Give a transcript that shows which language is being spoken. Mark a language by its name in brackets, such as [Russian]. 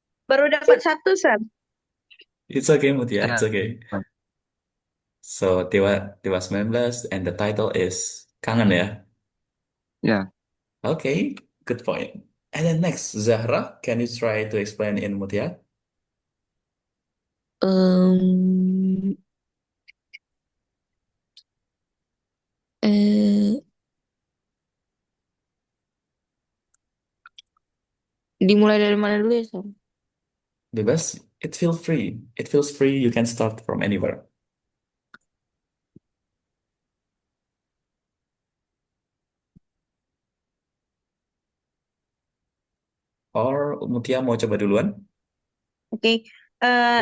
[Indonesian] Baru dapat satu, Sir. [English] It's okay, Mutia. It's [Indonesian] Ya. [English] okay. So Dewa 19 and the title is Kangen ya. [Indonesian] Ya. [English] Okay, good point. And then next, Zahra, can you try to explain in Mutia? [Indonesian] Em, eh, Dimulai dari mana dulu ya, Sam? Bebas, [English] it feels free. It feels free. You can start from anywhere. Or [Indonesian] Mutia mau coba duluan? Oke. Eh,